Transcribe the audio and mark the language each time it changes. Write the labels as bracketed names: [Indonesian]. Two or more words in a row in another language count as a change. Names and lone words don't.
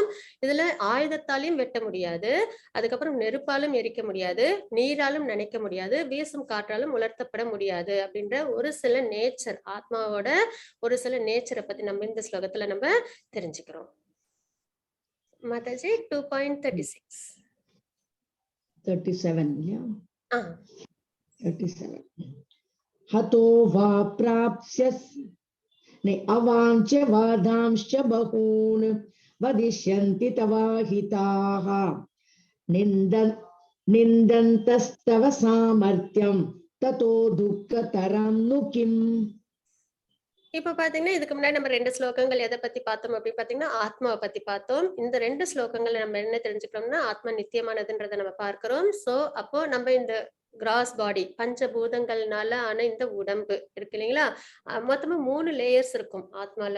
[Tamil] இதுல ஆயுதத்தாலையும் வெட்ட முடியாது, அதுக்கப்புறம் நெருப்பாலும் எரிக்க முடியாது, நீராலும் நனைக்க முடியாது, வீசும் காற்றாலும் உலர்த்தப்பட முடியாது அப்படின்ற ஒரு சில நேச்சர், ஆத்மாவோட ஒரு சில நேச்சரை பத்தி நம்ம இந்த ஸ்லோகத்துல நம்ம தெரிஞ்சுக்கிறோம். மாதாஜி 2.36. 37. [English] Yeah. 37. [Sanskrit] हतो वा प्राप्स्यस् ने अवाञ्च वादांश्च बहून् वदिष्यन्ति तवाहिताः निन्दन्तस्तव सामर्थ्यं ततो दुःखतरं नु किम्. [Tamil] இப்ப பாத்தீங்கன்னா இதுக்கு முன்னாடி நம்ம 2 ஸ்லோகங்கள் எதை பத்தி பார்த்தோம் அப்படின்னு பாத்தீங்கன்னா ஆத்மாவை பத்தி பார்த்தோம். இந்த 2 ஸ்லோகங்கள்ல நம்ம என்ன தெரிஞ்சுக்கிறோம்னா ஆத்மா நித்தியமானதுன்றதை நம்ம பார்க்கிறோம். சோ அப்போ நம்ம இந்த [English] gross body, [Tamil] பஞ்சபூதங்கள்னால ஆன இந்த உடம்பு இருக்கு இல்லைங்களா, மொத்தமா 3 லேயர்ஸ் இருக்கும் ஆத்மால.